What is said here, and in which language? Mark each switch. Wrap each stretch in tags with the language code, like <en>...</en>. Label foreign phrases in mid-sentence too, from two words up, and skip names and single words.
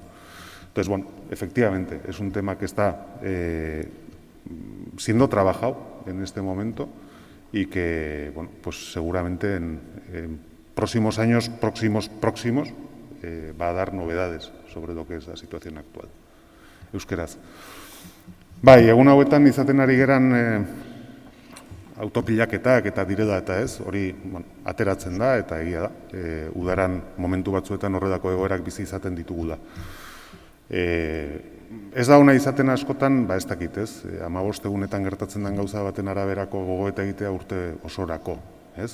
<es>Entonces, bueno, efectivamente, es un tema que está siendo trabajado en este momento y que, bueno, pues seguramente en próximos años, próximos, va a dar novedades sobre lo que es la situación actual.</es> <eu>Euskeraz. Bai, egun hauetan izaten ari geran autopilaketak eta direla eta ez, hori ateratzen da eta egia da. Udaran momentu batzuetan horrelako egoerak bizi izaten ditugula. Ez da ona izaten askotan, ez dakit ez, 15 egunetan gertatzen den gauza baten araberako gogoeta egitea urte osorako, ez?</eu>